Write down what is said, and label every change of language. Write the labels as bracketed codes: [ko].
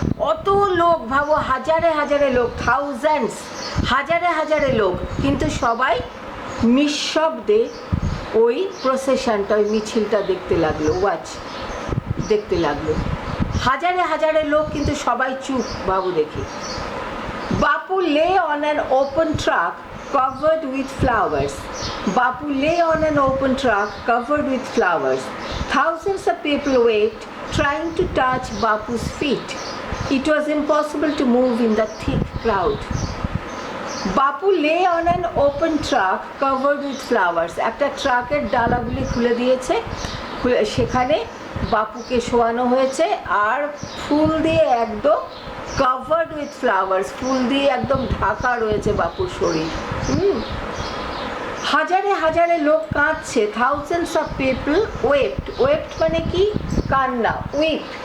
[bn] অত লোক, ভাবো হাজারে হাজারে লোক, থাউজেন্ডস, হাজারে হাজারে লোক, কিন্তু সবাই নিঃশব্দে ওই প্রসেশনটা, ওই মিছিলটা দেখতে লাগলো, দেখতে লাগলো। হাজারে হাজারে লোক কিন্তু সবাই চুপ, বাবু দেখি। [en] Bapu lay on an open truck covered with flowers. Bapu lay on an open truck covered with flowers. Thousands of people waved, trying to touch Bapu's feet. It was impossible to move in the thick crowd. Bapu lay on an open truck covered with flowers. [bn] একটা ট্রাকের ডালাগুলি খুলে দিয়েছে, সেখানে বাপুকে শোয়ানো হয়েছে আর ফুল দিয়ে একদম [en] covered with flowers, [bn] ফুল দিয়ে একদম ঢাকা রয়েছে বাপুর শরীর। হাজারে হাজারে লোক কাঁদছে। [en] Thousands of people wept. [bn] Wept মানে কি? কান্না, উইপ।